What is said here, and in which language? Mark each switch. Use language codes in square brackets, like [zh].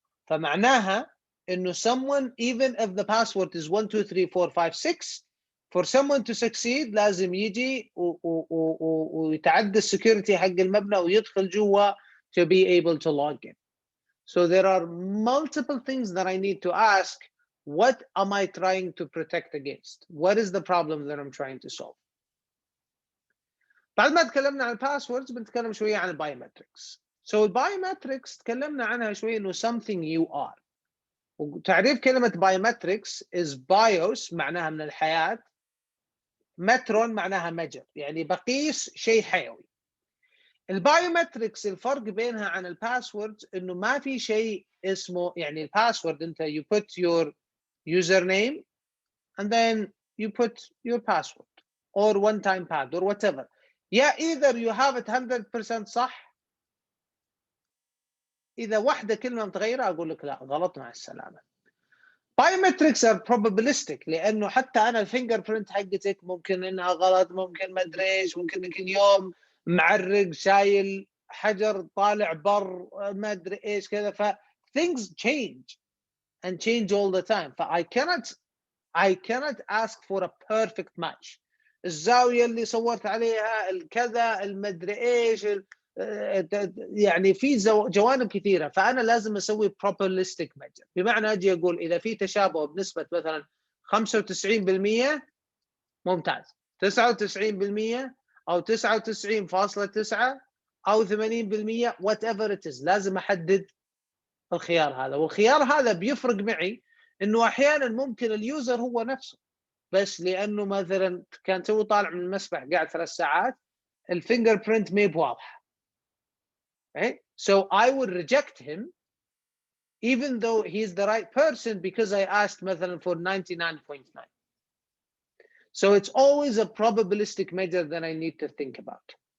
[ar] فمعناها إنه [en] someone, even if the password is 1 2 3 4 5 6, for someone to succeed [ar] لازم يجي ويتعدى السكيورتي حق المبنى ويدخل جوا [en] to be able to log in. So there are multiple things that I need to ask. What am I trying to protect against? What is the problem that I'm trying to solve? [ar] بعد ما تكلمنا عن الباسوردز بنتكلم شوية عن البايومتريكس. So البايومتريكس تكلمنا عنها شوية إنه [en] something you are. [ar] وتعريف كلمة بايومتريكس is bios معناها من الحياة، مترون معناها مجر، يعني بقيس شيء حيوي. البايومتريكس الفرق بينها عن الباسورد إنه ما في شيء اسمه، يعني الباسورد أنت [en] you put your username and then you put your password or one-time pad or whatever. Yeah, either you have it 100% [ar] صح، إذا واحدة كلمة متغيرة أقول لك لا غلط مع السلامة. [en] Biometrics are probabilistic [ar] لأنه حتى أنا الفينجر برنت حقتك ممكن إنها غلط، ممكن ما أدري إيش، ممكن يوم معرق شايل حجر طالع بر ما أدري إيش كذا، ف [en] things change and change all the time. ف I cannot ask for a perfect match. [ar] الزاوية اللي صورت عليها الكذا المدري إيش يعني في جوانب كثيرة، فأنا لازم أسوي probabilistic measure. بمعنى أجي أقول إذا في تشابه بنسبة مثلا 95% ممتاز، 99% أو 99.9 أو 80% [en] whatever it is، [ar] لازم أحدد الخيار هذا. والخيار هذا بيفرق معي إنه أحيانا ممكن اليوزر هو نفسه، بس لأنه مثلا كان تو طالع من المسبح قاعد 3 ساعات الفينجر برنت ما بواضح. [en] Right? So I would reject him even though he's the right person because I asked مثلا for 99.9. So it's always a probabilistic measure that I need to think about.